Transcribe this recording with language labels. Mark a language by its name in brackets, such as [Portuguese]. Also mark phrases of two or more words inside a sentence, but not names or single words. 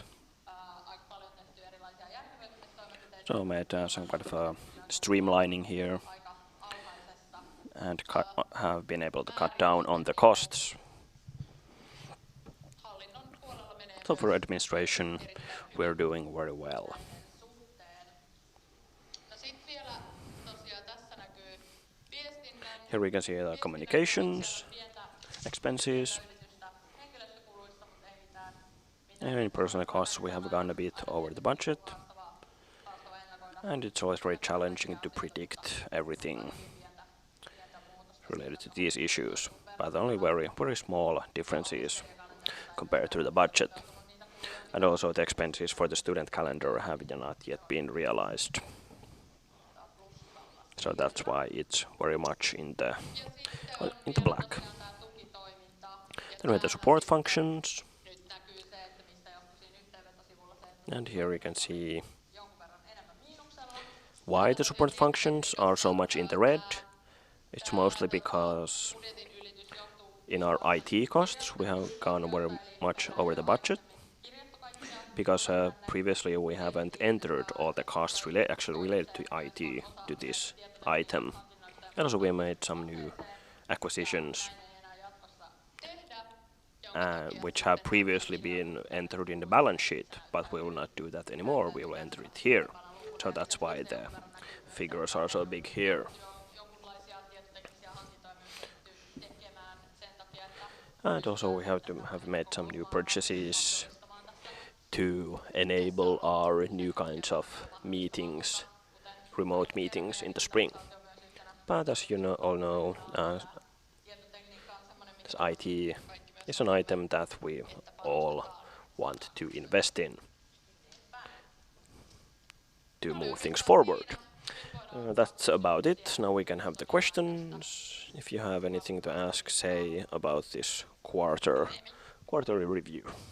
[English] So made some kind of streamlining here and have been able to cut down on the costs. So for administration, we're doing very well. [Finnish] No sit vielä tosiaan tässä näkyy viestinnän. [English] Here we can see the communications, expenses, [Finnish] Henkilöstökuluista, mutta ei mitään [English] and in personnel costs we have gone a bit over the budget, [Finnish] haastava ennakoida [English] and it's always very challenging to predict everything [Finnish] pientä muutosta. [English] related to these issues, but only very small differences compared to the budget. And also the expenses for the student calendar have not yet been realized. So that's why it's very much in the black. Then we have the support functions, [Finnish] Nyt näkyy se, että mistä johtui siinä yhteenvetosivulla se, että [English] and here we can see [Finnish] jonkun verran enemmän miinuksella. [English] why the support functions are so much in the red. It's mostly because [Finnish] Budjetin ylitys johtuu [English] in our IT costs we have gone very much over the budget, [Finnish] kirjattu kaikkia [English] because previously we haven't entered all the costs actually related to IT to this item. And also we made some new acquisitions [Finnish] ei enää jatkossa tehdä. [English] which have previously been entered in the balance sheet, but we will not do that anymore. We will enter it here. So that's why the figures are so big here. [Finnish] Jonkunlaisia tietoteknisiä hankintoja myös pystytty tekemään sen takia, että [English] And also we have made some new purchases to enable our new kinds of meetings, remote meetings in the spring. But as you all know, [Finnish] tietotekniikka on semmoinen, [English] this IT is an item that we all want to invest in to move things forward. That's about it. Now we can have the questions. If you have anything to ask, say about this quarterly review.